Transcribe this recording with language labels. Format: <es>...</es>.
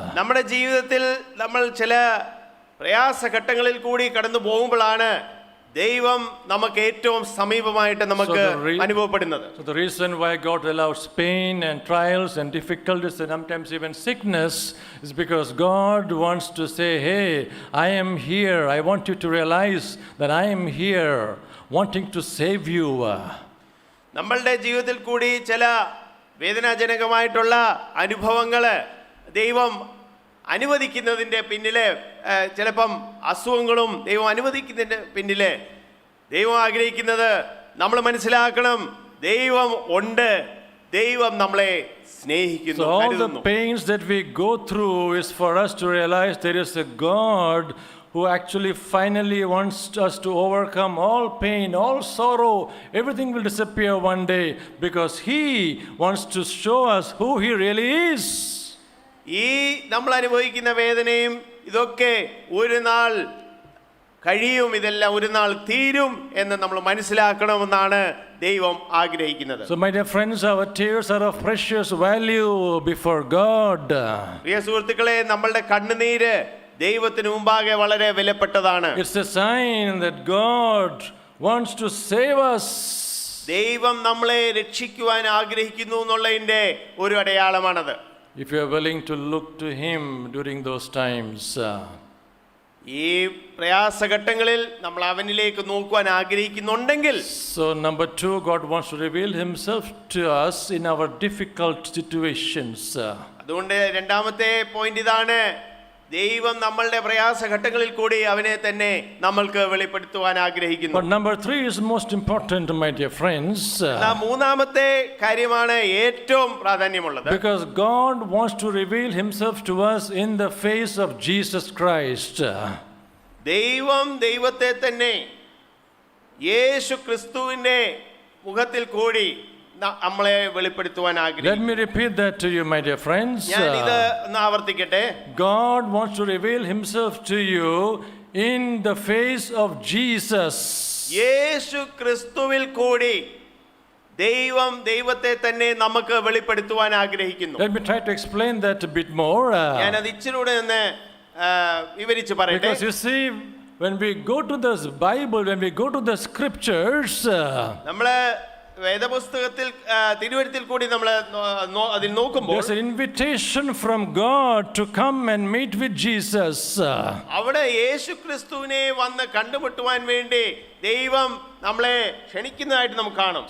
<ml>നമ്മുടെ ജീവിതത്തിൽ നമ്മൾ ചില പ്രയാസഘട്ടങ്ങളിൽ കൂടി കടന്നു പോകുമ്പോഴാണ് ദൈവം നമുക്ക് ഏറ്റവും സമീപമായിട്ട് നമുക്ക് അനുഭവപ്പെടുന്നത്.</ml> <en>So the reason why God allows pain and trials and difficulties and sometimes even sickness is because God wants to say, hey, I am here. I want you to realize that I am here wanting to save you.</en> <ml>നമ്മളുടെ ജീവിതത്തിൽ കൂടി ചില വേദനാജനകമായിട്ടുള്ള അനുഭവങ്ങൾ ദൈവം അനുവദിക്കുന്നതിൻ്റെ പിന്നിലെ ചിലപ്പം അസുഖങ്ങളും ദൈവം അനുവദിക്കുന്നതിൻ്റെ പിന്നിലെ ദൈവം ആഗ്രഹിക്കുന്നത് നമ്മൾ മനസ്സിലാക്കണം, ദൈവം ഉണ്ട്, ദൈവം നമ്മളെ സ്നേഹിക്കുന്നു.</ml> <en>So all the pains that we go through is for us to realize there is a God who actually finally wants us to overcome all pain, all sorrow. Everything will disappear one day because he wants to show us who he really is.</en> <ml>ഈ നമ്മൾ അനുഭവിക്കുന്ന വേദനയും ഇതൊക്കെ ഒരു നാൾ കഴിയും, ഇതെല്ലാം ഒരു നാൾ തീരും എന്ന് നമ്മൾ മനസ്സിലാക്കണമെന്നാണ് ദൈവം ആഗ്രഹിക്കുന്നത്.</ml> <en>So my dear friends, our tears are of precious value before God.</en> <ml>പ്രിയ സുഹൃത്തുക്കളെ, നമ്മളുടെ കണ്ണുനീര് ദൈവത്തിന് മുമ്പാകെ വളരെ വിലപ്പെട്ടതാണ്.</ml> <en>It's a sign that God wants to save us.</en> <ml>ദൈവം നമ്മളെ രക്ഷിക്കുവാൻ ആഗ്രഹിക്കുന്നു എന്നുള്ളതിന്റെ ഒരു അടയാളമാണത്.</ml> <en>If you are willing to look to him during those times.</en> <ml>ഈ പ്രയാസഘട്ടങ്ങളിൽ നമ്മൾ അവനിലേക്ക് നോക്കുവാൻ ആഗ്രഹിക്കുന്നുണ്ടെങ്കിൽ.</ml> <en>So number 2, God wants to reveal himself to us in our difficult situations.</en> <ml>അതുകൊണ്ട് രണ്ടാമത്തെ പോയിന്റ് ഇതാണ്, ദൈവം നമ്മളുടെ പ്രയാസഘട്ടങ്ങളിൽ കൂടി അവനെ തന്നെ നമ്മൾക്ക് വെളിപ്പെടുത്തുവാൻ ആഗ്രഹിക്കുന്നു.</ml> <en>But number 3 is most important, my dear friends.</en> <ml>മൂന്നാമത്തെ കാര്യമാണ് ഏറ്റവും പ്രാധാന്യമുള്ളത്.</ml> <en>Because God wants to reveal himself to us in the face of Jesus Christ.</en> <ml>ദൈവം ദൈവത്തെ തന്നെ യേശു ക്രിസ്തുവിന്റെ മുഖത്തിൽ കൂടി നമ്മളെ വെളിപ്പെടുത്തുവാൻ ആഗ്രഹിക്കുന്നു.</ml> <en>Let me repeat that to you, my dear friends.</en> <ml>ഞാൻ ഇത് ഒന്ന് ആവർത്തിക്കട്ടെ.</ml> <en>God wants to reveal himself to you in the face of Jesus.</en> <ml>യേശു ക്രിസ്തുവിൽ കൂടി ദൈവം ദൈവത്തെ തന്നെ നമുക്ക് വെളിപ്പെടുത്തുവാൻ ആഗ്രഹിക്കുന്നു.</ml> <en>Let me try to explain that a bit more.</en> <ml>ഞാൻ അത് ഇച്ചിരൂടെ ഒന്ന് വിവരിച്ച് പറയട്ടെ.</ml> <en>Because you see, when we go to the Bible, when we go to the scriptures,</en> <ml>നമ്മള് വേദപുസ്തകത്തിൽ തിരുവചനത്തിൽ കൂടി നമ്മൾ അതിൽ നോക്കുമ്പോൾ</ml> <en>there's an invitation from God to come and meet with Jesus.</en> <ml>അവിടെ യേശുക്രിസ്തുവിനെ വന്ന് കണ്ടുമുട്ടുവാൻ വേണ്ടി ദൈവം നമ്മളെ ക്ഷണിക്കുന്നതായിട്ട് നമുക്ക് കാണാം.</ml>